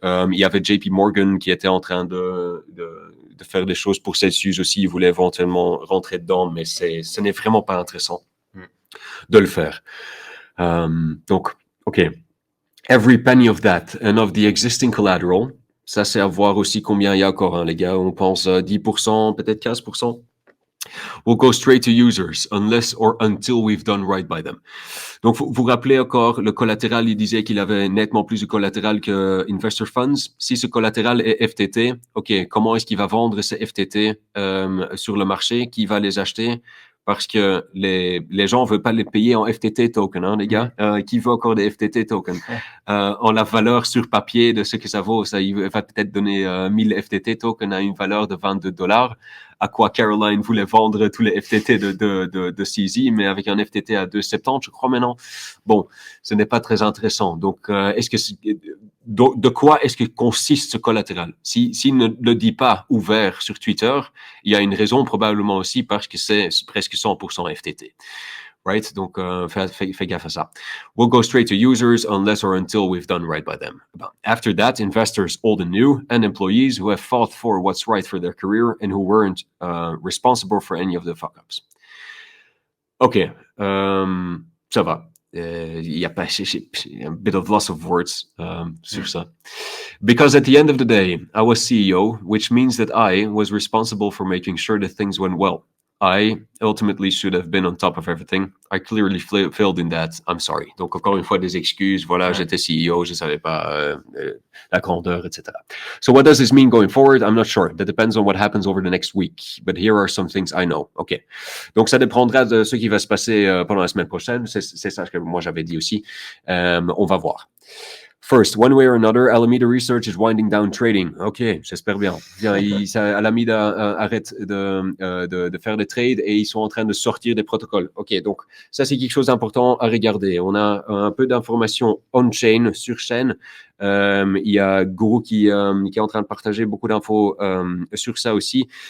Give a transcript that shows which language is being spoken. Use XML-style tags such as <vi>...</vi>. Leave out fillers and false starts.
<fr>Il y avait JP Morgan qui était en train de faire des choses pour Celsius aussi. Il voulait éventuellement rentrer dedans, mais ce n'est vraiment pas intéressant de le faire. Donc, OK.</fr> <en>Every penny of that and of the existing collateral,</en> <fr>ça c'est à voir aussi combien il y a encore, hein, les gars. On pense 10%, peut-être 15%.</fr> <en>Will go straight to users unless or until we've done right by them.</en> <fr>Donc, vous vous rappelez encore, le collatéral, il disait qu'il avait nettement plus de collatéral que Investor Funds. Si ce collatéral est FTT, OK, comment est-ce qu'il va vendre ces FTT sur le marché? Qui va les acheter? Parce que les gens ne veulent pas les payer en FTT token, hein, les gars. Qui veut encore des FTT tokens? En la valeur sur papier de ce que ça vaut, ça, il va peut-être donner 1000 FTT tokens à une valeur de $22. À quoi Caroline voulait vendre tous les FTT de CZ, mais avec un FTT à 2,70, je crois maintenant. Bon, ce n'est pas très intéressant. Donc, de quoi est-ce que consiste ce collatéral? S'il ne le dit pas ouvert sur Twitter, il y a une raison probablement aussi parce que c'est presque 100% FTT. Right? Donc, fais gaffe à ça.</fr> <en>We'll go straight to users unless or until we've done right by them. After that, investors, old and new, and employees who have fought for what's right for their career and who weren't responsible for any of the fuck-ups.</en> <fr>OK. Ça va. Il y a pas</fr> <en>a bit of loss of words</en> <fr>sur ça.</fr> <en>Because at the end of the day, I was CEO, which means that I was responsible for making sure that things went well. I ultimately should have been on top of everything. I clearly failed in that. I'm sorry.</en> <fr>Donc, encore une fois, des excuses. Voilà, j'étais CEO, je savais pas la grandeur, etc.</fr> <en>So what does this mean going forward? I'm not sure. That depends on what happens over the next week. But here are some things I know.</en> <fr>OK. Donc, ça dépendra de ce qui va se passer pendant la semaine prochaine. C'est ça que moi, j'avais dit aussi. On va voir.</fr> <en>First, one way or another, Alameda Research is winding down trading.</en> <fr>OK, j'espère bien. Alameda arrête de faire des trades et ils sont en train de sortir des protocoles. OK, donc ça, c'est quelque chose d'important à regarder. On a un peu d'informations on-chain, sur chaîne. Il y a Guru qui est en train de partager beaucoup d'infos sur ça aussi.</fr>